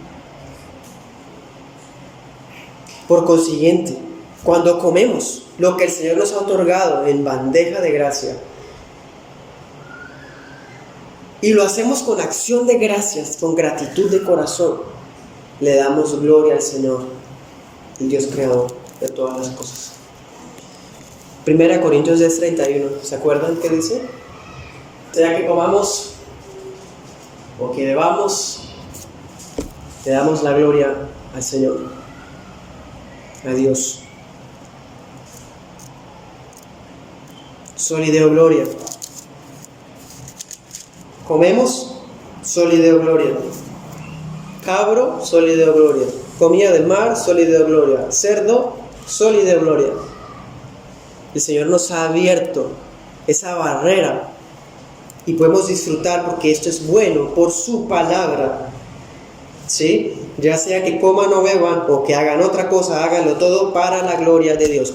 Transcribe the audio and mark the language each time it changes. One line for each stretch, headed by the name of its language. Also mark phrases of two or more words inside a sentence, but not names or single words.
Spanish: Por consiguiente, cuando comemos lo que el Señor nos ha otorgado en bandeja de gracia, y lo hacemos con acción de gracias, con gratitud de corazón, le damos gloria al Señor, el Dios creador de todas las cosas. 1 Corintios 10:31, ¿se acuerdan qué dice? Sea que comamos o que bebamos, le damos la gloria al Señor, a Dios.
Latin: Soli Deo Gloria. Comemos, Soli Deo Gloria. Cabro, Soli Deo Gloria.
Spanish: Comida del mar,
Latin: Soli Deo Gloria. Cerdo, Soli Deo Gloria.
Spanish: El Señor nos ha abierto esa barrera y podemos disfrutar porque esto es bueno por su palabra. ¿Sí? Ya sea que coman o beban o que hagan otra cosa, háganlo todo para la gloria de Dios.